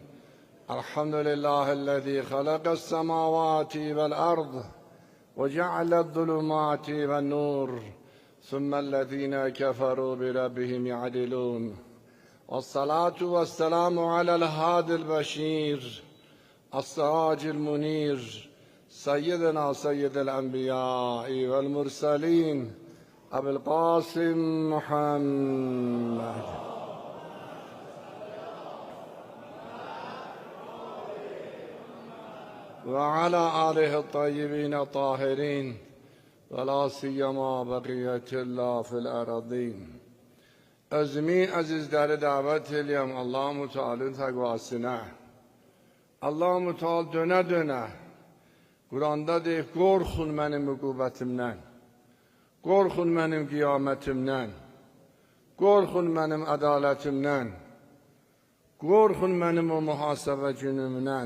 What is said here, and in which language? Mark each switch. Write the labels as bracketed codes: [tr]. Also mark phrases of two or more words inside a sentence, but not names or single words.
[ar] الحمد لله الذي خلق السماوات والأرض وجعل الظلمات والنور ثم الذين كفروا بربهم يعدلون، والصلاة والسلام على الهادي البشير السراج المنير سيدنا سيد الأنبياء والمرسلين أبي القاسم محمد وعلى آله الطيبين الطاهرين ولا سيما بقية الله في الأرضين. [az] Özümü azizləri davet eləyəm Allah-u Teala'nın təqvasına. Allah-u Teala dönə-dönə Quranda deyir, qorxun mənim üqubətimdən, qorxun mənim qiyamətimdən, qorxun mənim ədalətimdən, qorxun mənim o mühasibə günümdən.